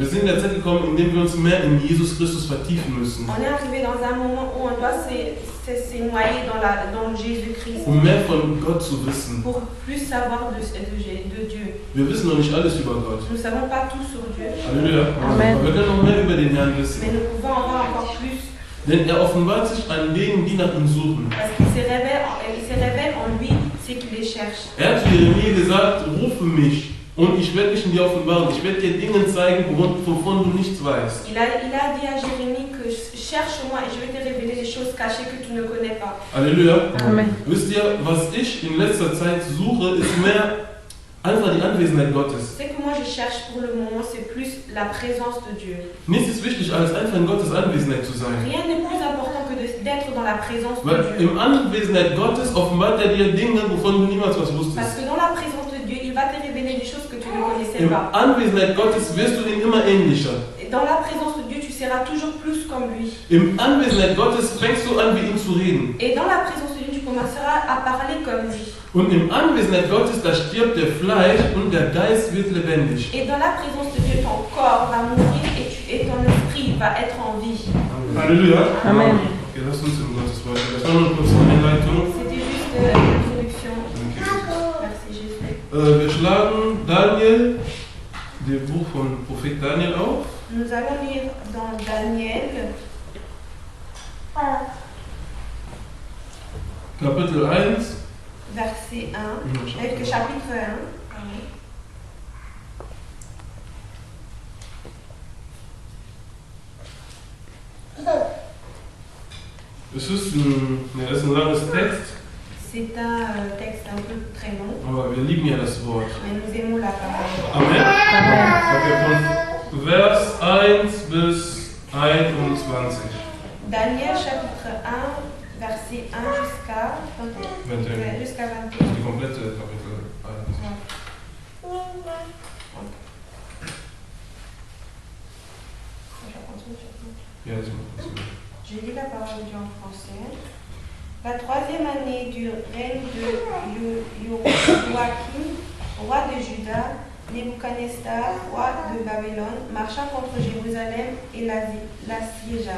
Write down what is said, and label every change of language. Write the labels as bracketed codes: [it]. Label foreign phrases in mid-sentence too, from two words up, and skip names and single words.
[de] Wir [fr] Dieu. [de] sind in der Zeit gekommen, in der wir uns mehr in Jesus Christus vertiefen müssen. [fr] On est arrivé dans un moment où on doit se noyer dans Jésus-Christ. [de] Um mehr von Gott zu wissen. [fr] Pour plus savoir de Dieu. [de] Wir wissen noch nicht alles über Gott. [fr] Nous ne savons pas tout sur Dieu. [de] Halleluja. Amen. Aber wir können noch mehr über den Herrn wissen. [fr] Mais nous pouvons en voir encore plus. [de] Denn er offenbart sich an denen, die nach ihm suchen. [fr] Parce qu'il se révèle en lui ceux qui les cherchent. [de] Er hat zu Jeremie gesagt, rufe mich und ich werde mich in dir offenbaren. Ich werde dir Dinge zeigen, wovon du nichts weißt. [fr] Il a dit à Jérémie que cherche-moi et je vais te révéler des choses cachées que tu ne connais pas. [de] Halleluja. Amen. Wisst ihr, was ich in letzter Zeit suche, ist mehr einfach die Anwesenheit Gottes. [fr] Ce que moi je cherche pour le moment, c'est plus la présence de Dieu. [de] Nichts ist wichtig, als einfach in Gottes Anwesenheit zu sein. [fr] Rien n'est plus important que d'être dans la présence de [de] Weil [fr] Dieu. [de] im Anwesenheit Gottes offenbart er dir Dinge, wovon du niemals was [fr] Parce [de] wusstest. [fr] que dans la présence de Dieu, il va te révéler des choses que tu ne connaissais [de] Im [fr] pas. [de] Anwesenheit Gottes wirst du ihm immer ähnlicher. [fr] Et dans la présence de Dieu, tu seras toujours plus comme lui. [de] Im Anwesenheit Gottes fängst du an, wie ihm zu reden. [fr] Et dans la présence de Dieu, tu commenceras à parler comme lui. [de] Und im Anwesenheit Gottes, da stirbt der Fleisch und der Geist wird lebendig. [fr] Et dans la présence de Dieu, ton corps va mourir et ton esprit va être en vie. [de] Halleluja. Amen. Okay, lass uns in Gottes Wort. Das war nur kurz eine Einleitung. [fr] C'était juste l'introduction. Okay. Merci Jésus. [de] Wir schlagen Daniel, das Buch von Prophet Daniel auf. [fr] Nous allons lire dans Daniel, [de] Kapitel 1. [fr] verset 1, Chapitre chapitre 1. [de] Es ist ein langes Text, [fr] C'est un texte un peu très long, [de] aber wir lieben ja das Wort. [fr] mais nous aimons la parole. Amen. Amen. [de] Okay, von Vers 1 bis 21. [fr] Daniel chapitre 1, verset 1 jusqu'à 21. Jusqu'à 21. [de] Die komplette Kapitel 1. Ja, [fr] Je lis la parole de Dieu en français. La troisième année du règne de Joachim, roi de Juda, Nebuchadnezzar, roi de Babylone, marcha contre Jérusalem et l'assiégea.